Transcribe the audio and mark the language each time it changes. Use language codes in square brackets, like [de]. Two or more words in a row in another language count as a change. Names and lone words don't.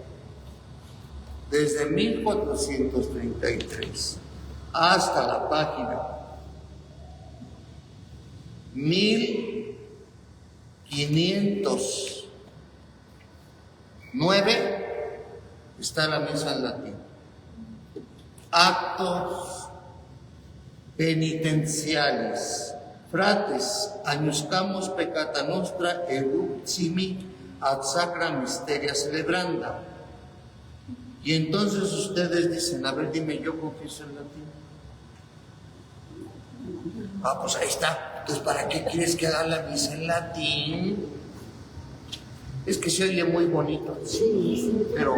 [es] desde 1433 hasta la página 1509 está la misa en latín. Actos penitenciales. [la] Frates, agnoscamus peccata nostra eruptimi ad sacra mysteria celebranda. [es] Y entonces ustedes dicen, a ver, dime, yo confieso en latín. Ah, pues ahí está. Entonces, ¿para qué quieres que haga la misa en latín? Es que se oye muy bonito. Sí, pero